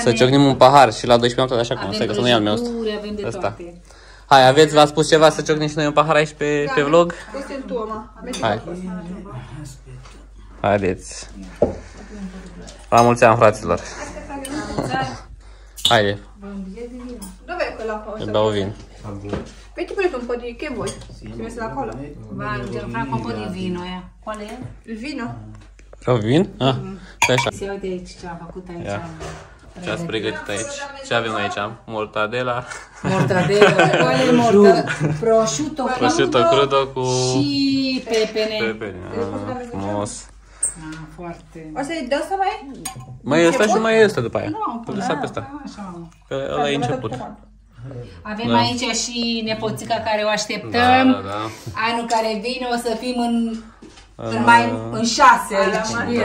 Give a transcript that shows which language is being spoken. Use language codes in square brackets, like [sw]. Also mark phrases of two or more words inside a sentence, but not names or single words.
[ro] Să ciocnim un pahar și la 12 noapte, așa cum, stai că să nu ia al meu ăsta. Avem de toate. Hai, aveți, v-ați spus ceva să ciocnim și noi un pahar aici pe vlog? Hai. Haideți. La mulți ani, fraților. Haide. [it] Dov'è quella cosa? [ro] Îmi beau vin. [it] Metti pure tu un po' di... che vuoi? Si mette la cola? Vai, Gianfranco, un po' di vino, Qual è? Il vino? [ro] Vreau vin? Ah, stai așa. Se uite aici ce am făcut aici. Ia. Ce ați pregătit aici? Ce avem aici? Mortadela. Mortadela. [it] Qual è mortadela? Prosciutto [ro] crudo cu... și pepene. Pepene. Frumos. Foarte. O să-i dă să mai? Mai e ăsta și mai e ăsta după aia. Nu, Păi lăsa pe ăsta. Așa. Că ăla e început. Avem aici și nepoțica care o așteptăm. Da. Anul care vine o să fim în 6 aici.